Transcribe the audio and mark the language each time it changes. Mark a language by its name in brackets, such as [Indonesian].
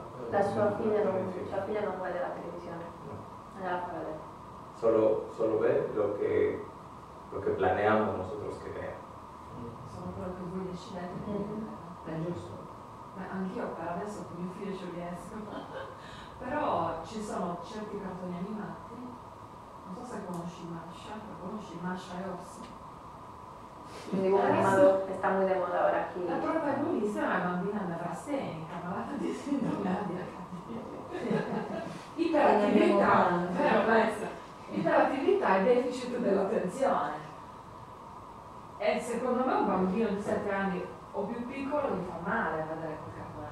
[Italian] La sua figlia non guarda la televisione, non la fa vedere. [Spanish] Solo ve lo que planeamos nosotros que vea. [Italian] Sono quello che voi decidete di vedere. È giusto. Ma anch'io per adesso con mio figlio ci riesco. Però ci sono certi cartoni animati, non so se conosci Masha e Orso. [Spanish] Un dibujo animado está muy de moda ahora aquí. [Italian] La protagonista è una bambina nevrasthenica, malata di sindrome ADHD. Iperattività, vero maestra? Iperattività e deficit dell'attenzione. E secondo me un bambino di 7 anni o più piccolo gli fa male a vedere quel cartone.